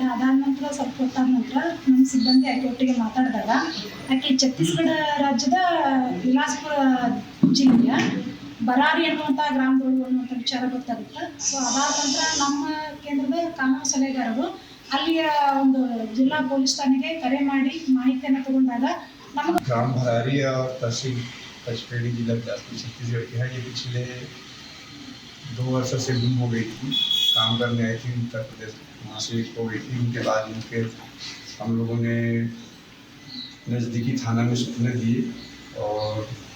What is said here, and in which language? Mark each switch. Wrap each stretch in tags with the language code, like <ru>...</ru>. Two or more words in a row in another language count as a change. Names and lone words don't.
<kn>ಅದಾದ ನಂತರ ಸ್ವಲ್ಪ ಹೊತ್ತಾದ ನಂತರ ನಮ್ಮ ಸಿಬ್ಬಂದಿ ಆಕೆ ಒಟ್ಟಿಗೆ ಮಾತಾಡಿದಾಗ ಆಕೆ ಛತ್ತೀಸ್ಗಢ ರಾಜ್ಯದ ಬಿಲಾಸ್ಪುರ ಜಿಲ್ಲೆಯ ಬರಾರಿ ಅನ್ನುವಂಥ ಗ್ರಾಮದೊಳಗೆ ಅನ್ನುವಂಥ ವಿಚಾರ ಗೊತ್ತಾಗುತ್ತೆ. ಸೊ ಅದಾದ ನಂತರ ನಮ್ಮ ಕೇಂದ್ರದ ಕಾನೂನು ಸಲಹೆಗಾರರು ಅಲ್ಲಿಯ ಒಂದು ಜಿಲ್ಲಾ ಪೊಲೀಸ್ ಠಾಣೆಗೆ ಕರೆ ಮಾಡಿ ಮಾಹಿತಿಯನ್ನು ತಗೊಂಡಾಗ ನಮಗೆ</kn> <hi>ग्राम भरारी और तहसील पचपेड़ी जिला छत्तीसगढ़ के है। ये पिछले 2 वर्षों से गुम हो गई थी। काम करने आई थी उत्तर प्रदेश, वहाँ से हो गई थी। उनके बाद उनके हम लोगों ने नज़दीकी थाना में सूचना दी और</hi>